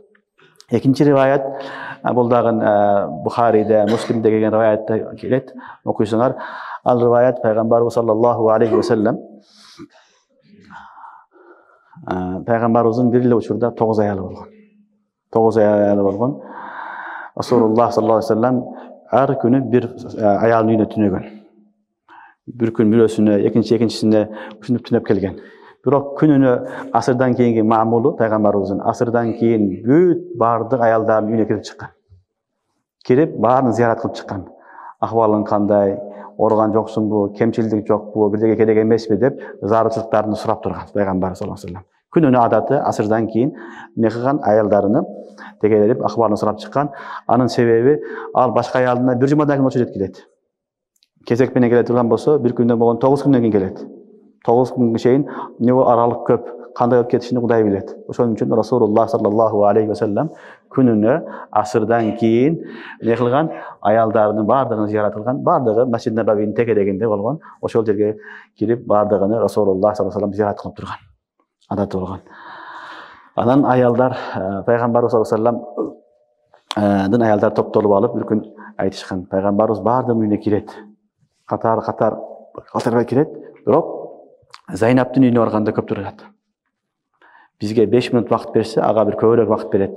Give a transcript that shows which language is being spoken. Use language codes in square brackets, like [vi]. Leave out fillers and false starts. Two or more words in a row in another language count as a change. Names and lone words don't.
[ky] Экинчи риваят бул дагы Бухариде, Муслимде келген риваятта келет. Окуйсаңар, ал риваят пайгамбарыбыз [ar] صلى الله عليه وسلم [ky] пайгамбарыбыздын бир эле учурда 9 аялы болгон. 9 аялы болгон. [ar] رسول الله صلى الله عليه وسلم [ky] Ар күнү бир аялдын үйүнө түнөгөн. Бир күн бирөөсүнө, экинчисине ушинтип түнөп келген. Бирок күнүнө асырдан кийинки маамулу пайгамбарыбыздын асырдан кийин бүт бардык аялдардын үйүнө кирип чыккан. Кирип баарын зыярат кылып чыккан. Ахвалың кандай, ооруган жоксуңбу, кемчилдик жокпу, бирдеге керек эмеспи деп зарылчылыктарын сурап турган пайгамбар [ar] صلى الله عليه وسلم. [ky] Күнүнө адаты асырдан кийин эмне кылган аялдарыны тегелерип ахвалын сурап чыккан. Анын себеби ал башка аялына бир жумадан кийин очо жеткилет. Кезек менен келе турган болсо, bir күндөн болгон 9 күндөн кийин келет. 9 күнгө чейин эмне аралык көп, кандай болуп кетишин Кудай билет. Ошон үчүн [ar] رسول الله صلى الله عليه وسلم [ky] күнүнө асырдан кийин эмне кылган? Аялдарынын бардыгын зыярат кылган, бардыгы Масжид Набавинин тегерегинде болгон. Ошол жерге кирип бардыгын [ar] رسول الله صلى الله عليه وسلم [ky] зыярат кылып турган. Адаты болгон. Анан аялдар пайгамбарыбыз [ar] صلى الله عليه وسلم [ky] аялдар топтолуп алып bir күн айтышкан. Пайгамбарыбыз бардыгынын үйүнө кирет. Катар кирет. Бирок Зайнаптын үйүнө барганда көп турат. Бизге 5 минут вакыт берсе, ага бир көбүрөөк вакыт берет.